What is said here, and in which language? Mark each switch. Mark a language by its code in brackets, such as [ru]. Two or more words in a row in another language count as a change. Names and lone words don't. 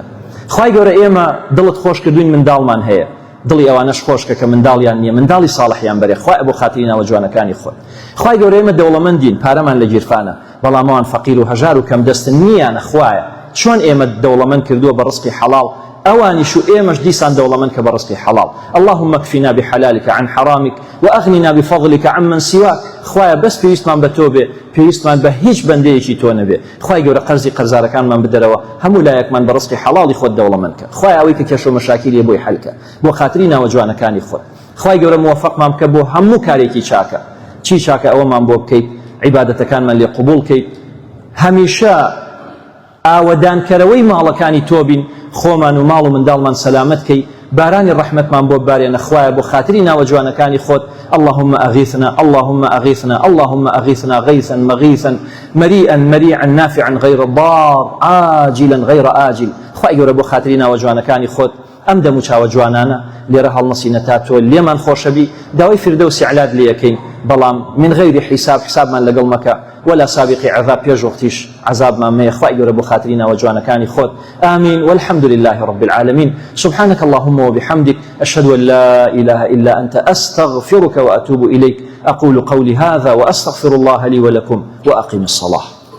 [ckb] خوای گەورە ئێمە دڵت خۆش کردوین منداڵمان هەیە، دڵی ئەوانەش خۆشکە کە منداڵیان نییە، منداڵی ساڵحیان بەرێ. خوای بۆ خاتری ناوە جوانەکانی خۆت. خوای گەورە ئێمە دەوڵەمەندین، پارەمان لە گیرفانە بەڵام ئەوان فەقیر و هەژار و کەم دەستن نییانە. خوایە چۆن ئێمە دەوڵەمەند کردووە بە ڕزقی حەڵاڵ، ئەوانیش و ئێمەش دیسان دەوڵەمەند کە بە ڕزقی حەڵاڵ. [ar] اللهم اكفنا بحلالك عن حرامك واغننا بفضلك عمن سواك. [ckb] خوایە بەس پێویستمان بە تۆ بێ، پێویستمان بە هیچ بەندەیەکی تۆ نەبێ. خوای گەورە قەرزی قەرزارەکانمان بدەرەوە، هەموو لایەکمان بە ڕزقی حەڵاڵی خۆت دەوڵەمەند کە. خوای ئەوەی کە کێشە و مەشاکیلێ بۆی حەلکە بۆ خاتری ناوە جوانەکانی خۆت. خوای گەورە موفقمان بکە بۆ هەموو کارێکی چاکە. چی چاکە ئەوەمان بۆ بکەیت، عیبادەتەکانمان لێ قبوڵ کەیت، هەمیشە ئاوەدانکەرەوەی ماڵەکانی تۆ بین، خۆمان و ماڵ و منداڵمان سەلامەت کەی، بارانی ڕەحمەتمان بۆ ببارێنە خوایە بۆ خاتری ناوە جوانەکانی خۆت. [ar] اللهم أغيثنا اللهم أغيثنا اللهم أغيثنا غيثا مغيثا مريئا مريعا نافعا غير ضار عاجلا غير آجل. [ckb] خوای گەورە بۆ خاتری ناوە جوانەکانی خۆت ئەم دەم و چاوە جوانانە لێرە هەڵنەسینە تا تۆ لێمان خۆشەبی داوای فردەوسی عەلات لێ یەکەین بەڵام من غەیری حیسابمان لەگەڵ مەکە ولا سابقی عذاب پێش وەختیش عذابمان مەیە. خوای گەورە بۆ خاتری ناوە جوانەکانی خۆت. [ar] آمين والحمد لله رب العالمين. سبحانك اللهم وبحمدك أشهد أن لا إله إلا أنت أستغفرك وأتوب إليك. أقول قولي هذا وأستغفر الله لي ولكم وأقم الصلاة.